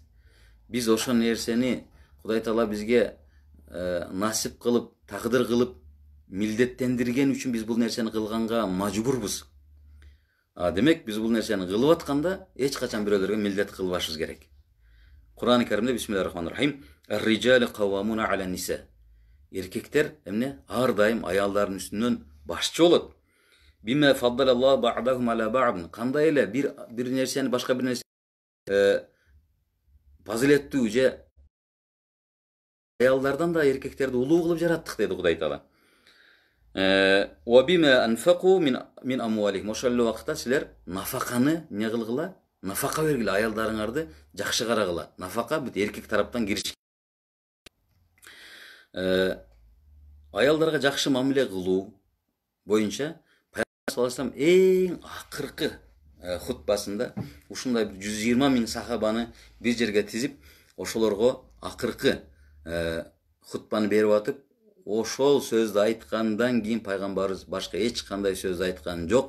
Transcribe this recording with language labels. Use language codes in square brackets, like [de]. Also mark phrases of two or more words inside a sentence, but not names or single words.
[ky] Биз ошол нерсени Кудай Таала бизге насип кылып, тагдыр кылып, милдеттендирген үчүн биз бул нерсени кылганга мажбурбуз. Демек биз бул нерсени кылып атканда эч качан бирөөлөргө милдет кылбашыбыз керек. [ar] Кур'ан-ы Каримде بسم الله الرحمن الرحيم، الرجال قوامون على النساء. [ky] Эркектер эмне? Ар дайым аялдардын үстүнөн башчы болот. [ar] بما فضل الله بعضهم على بعض. [ky] Кандай эле бир нерсени башка бир нерсе фазилеттүү же аялдардан да эркектерди улуу кылып жараттык деди Кудай Таала. [ar] وبما أنفقوا من أموالهم. [ky] Ошол эле убакытта силер нафаканы эмне кылгыла? Нафака бергиле, аялдарыңарды жакшы карагыла. Нафака бут эркек тараптан кириш. Аялдарга жакшы мамиле кылуу боюнча Пайгамбар [ar] صلى الله عليه وسلم [ky] эң акыркы хутбасында ушундай 120 миң сахабаны бир жерге тизип, ошолорго акыркы хутбаны берип атып, ошол сөздү айткандан кийин пайгамбарыбыз башка эч кандай сөз айткан жок.